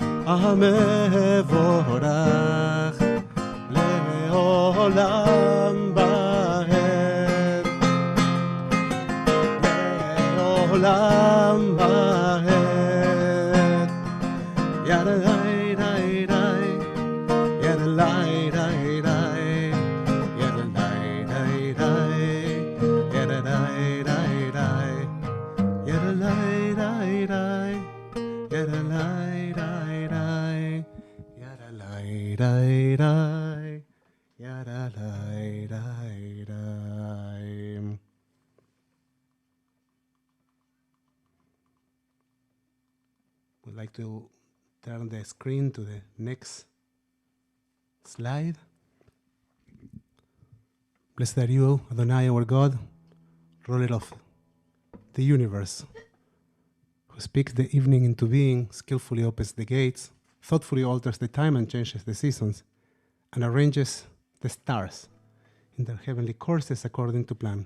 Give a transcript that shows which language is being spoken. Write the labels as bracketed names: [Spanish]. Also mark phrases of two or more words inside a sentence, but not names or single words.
[Hebrew] המבורך לעולם בהר, לעולם בהר. ידלי די די, ידלי די די, ידלי די די, ידלי די די, ידלי די די, ידלי די די, ידלי די די, ידלי די די. [English] Would like to turn the screen to the next slide. Blessed are you, Adonai, our God, ruler of the universe, who speaks the evening into being, skillfully opens the gates, thoughtfully alters the time and changes the seasons, and arranges the stars in their heavenly courses according to plan.